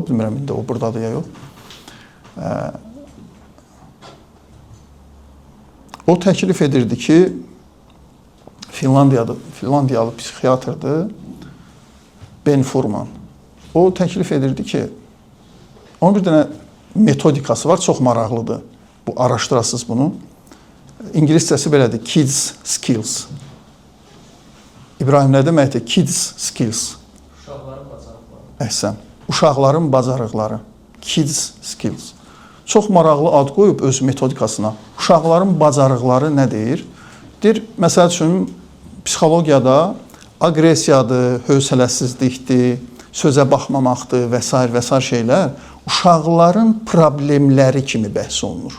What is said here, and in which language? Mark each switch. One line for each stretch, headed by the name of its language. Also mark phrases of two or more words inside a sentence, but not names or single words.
Azerbaijani: Bilmirəm, indi o buradadır ya yox. O təklif edirdi ki, Finlandiyalı psixiatrdır, Ben Furman. O təklif edirdi ki, onun bir dənə metodikası var, çox maraqlıdır. Bu, araşdırasınız bunu. İngiliscəsi belədir,
English: kids skills.
Azerbaijani: İbrahim, nə deməkdir?
English: Kids skills.
Azerbaijani: Uşaqların bacarıqları. Əhsən. Uşaqların bacarıqları.
English: Kids skills.
Azerbaijani: Çox maraqlı ad qoyub öz metodikasına. Uşaqların bacarıqları nə deyir? Deyir, məsəl üçün, psixologiyada aqressiyadır, hövsələsizlikdir, sözə baxmamaqdır və s. şeylər uşaqların problemləri kimi bəhs olunur.